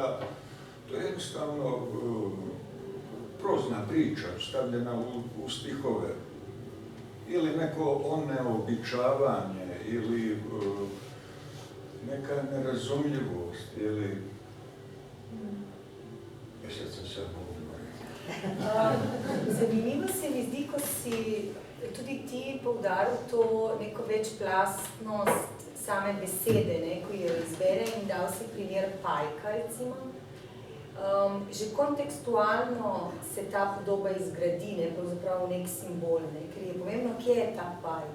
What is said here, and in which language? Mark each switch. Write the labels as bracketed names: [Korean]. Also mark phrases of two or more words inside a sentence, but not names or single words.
[Croatian] To je jednostavno prozna priča, stavljena u stihove. Ili neko oneobičavanje, ili neka nerazumljivost, ili... Sad sam sad [Slovenian] Zanimivo se mi zdi, ko si tudi ti poudaril to neko večplastnost same besede, ne, ko jo izbere in dal si primer pajka, recimo. Že kontekstualno se ta podoba izgradi, ne, pravzaprav nek simbol, ne, ker je pomembno, kje je ta pajk.